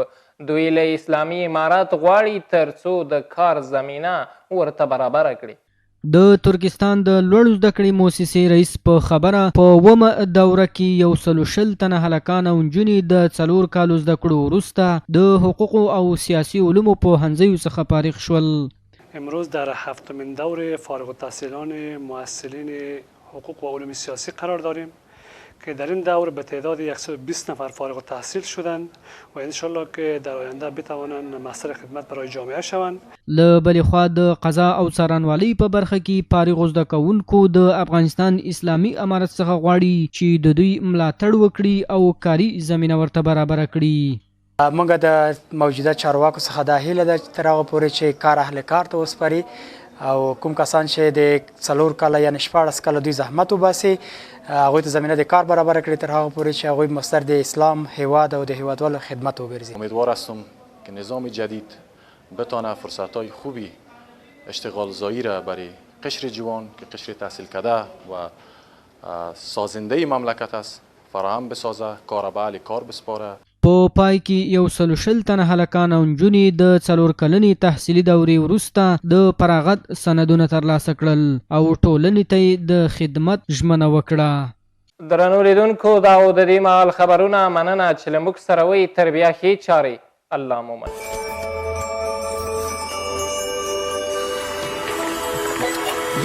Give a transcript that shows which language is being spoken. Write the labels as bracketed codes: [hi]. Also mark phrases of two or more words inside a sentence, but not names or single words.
[ps] دوی له اسلامي امارت غواړي تر څو د کار زمینه ورته برابره کړي. د ترکستان د لوړو زده کړې مؤسسې رئیس په خبره په 1مه دوره کې 120 تنه هلکان او نجونې د 4 کالو زده کړو وروسته د حقوقو او سیاسي علومو پوهنځیو څخه فارغ شول. [fa] امروز در 7مین دوره فارغ التحصیلان مؤثرین حقوق و علوم سیاسی قرار داریم که در این دور به تعداد 120 نفر فارغ التحصیل شدند و انشالله که در آینده بتوانند مستر خدمت برای جامعه شوند. [ps] له بلې خوا د قضا او څارنوالۍ په برخه کې فارغ زده کوونکو د افغانستان اسلامي امارت څخه غواړي چې د دوی ملاتړ وکړي او کاري زمینه ورته برابره کړي. موږ د موجوده چارواکو څخه دا هیله ده چې تر هغه پورې چې کار اهل کار ته وسپاري او کوم کسان چې د 4 کاله یعنې 14 کاله دوی زحمت وباسي هغوی ته زمینه د کار برابر کړي تر هغه پورې چې هغوی مستر د اسلام هیواد او د هیوادوالو خدمت وګرځي. [fa] امیدوار هستم که نظام جدید بتانه فرصت‌های خوبی اشتغال زایی را برای قشر جوان که قشر تحصیل کرده و سازنده مملکت است فراهم بسازه، کار به اهل کار بسپاره. [ps] په پای کې 120 تنه هلکان او نجونې د 4 کلنې تحصیلي دورې وروسته د فراغت سندونه ترلاسه کړل او ټولنې ته د خدمت ژمنه وکړه. درنو لیدونکو دا و د دې مهال خبرونه. مننه چې له موږ سره وئ. تر بیا ښې چارې. الله مو مل.